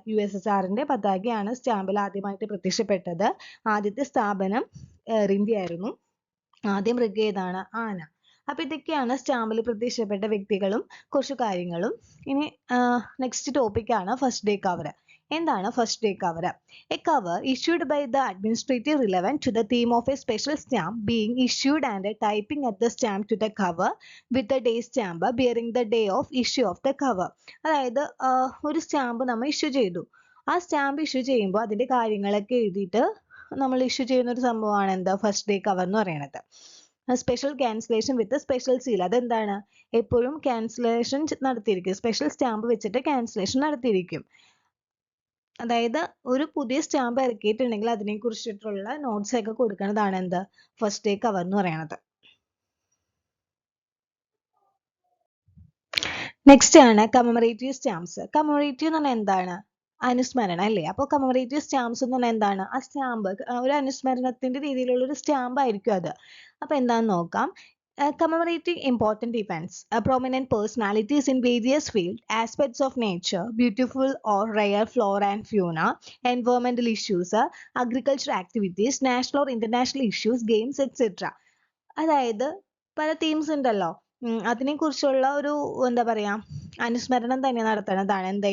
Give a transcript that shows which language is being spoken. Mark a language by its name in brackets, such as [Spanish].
[Malayalam] USSRന്റെ പതാകയാണ് സ്റ്റാമ്പിൽ ആദ്യമായിട്ട് പ്രത്യക്ഷപ്പെട്ടത്. ആദ്യത്തെ സ്ഥാപനം എയർ ഇന്ത്യ ആയിരുന്നു. ആദ്യ മൃഗം ഏതാണ്? ആന. അപ്പൊ ഇതൊക്കെയാണ് സ്റ്റാമ്പിൽ പ്രത്യക്ഷപ്പെട്ട വ്യക്തികളും കുറച്ചു കാര്യങ്ങളും. ഇനി നെക്സ്റ്റ് ടോപ്പിക് ആണ് ഫസ്റ്റ് ഡേ കവർ. എന്താണ് first day cover? [English] A cover issued by the administrator relevant to the theme of a special stamp being issued and typing at the stamp to the cover with the day stamp bearing the day of issue of the cover. [Malayalam] അതായത് ഒരു stamp നമ്മൾ issue ചെയ്തു. ആ stamp issue ചെയ്യുമ്പോൾ അതിന്റെ കാര്യങ്ങളൊക്കെ എഴുതിയിട്ട് നമ്മൾ ഇഷ്യൂ ചെയ്യുന്ന ഒരു സംഭവമാണ് എന്താ? ഫസ്റ്റ് ഡേ കവർ എന്ന് പറയുന്നത്. [English] Special cancellation with special seal. [Malayalam] അതെന്താണ്? എപ്പോഴും ക്യാൻസലേഷൻ നടത്തിയിരിക്കും. സ്പെഷ്യൽ സ്റ്റാമ്പ് വെച്ചിട്ട് ക്യാൻസലേഷൻ നടത്തിയിരിക്കും. അതായത് ഒരു പുതിയ സ്റ്റാമ്പ് ഇറക്കിയിട്ടുണ്ടെങ്കിൽ അതിനെ കുറിച്ചിട്ടുള്ള നോട്ട്സ് ഒക്കെ കൊടുക്കുന്നതാണ് എന്ത്? ഫസ്റ്റ് ഡേ കവർ എന്ന് പറയുന്നത്. നെക്സ്റ്റ് ആണ് കമമറേറ്റീവ് സ്റ്റാമ്പ്സ്. കമമറേറ്റീവ് എന്ന് പറഞ്ഞാൽ എന്താണ്? അനുസ്മരണ അല്ലേ. അപ്പോൾ കമമറേറ്റീവ് സ്റ്റാമ്പ്സ് എന്ന് പറഞ്ഞാൽ എന്താണ്? ആ സ്റ്റാമ്പ് ഒരു അനുസ്മരണത്തിന്റെ രീതിയിലുള്ള ഒരു സ്റ്റാമ്പ് ആയിരിക്കും അത്. അപ്പൊ എന്താന്ന് നോക്കാം. [English] Commemorating important events, prominent personalities in various fields, aspects of nature, beautiful or rare flora and fauna, environmental issues, agricultural activities, national or international issues, games, etc. [Malayalam] അതായത് പല തീംസ് ഉണ്ടല്ലോ, അതിനെക്കുറിച്ചുള്ള ഒരു എന്താ പറയാ അനുസ്മരണം തന്നെ നടത്തുന്നതാണ്.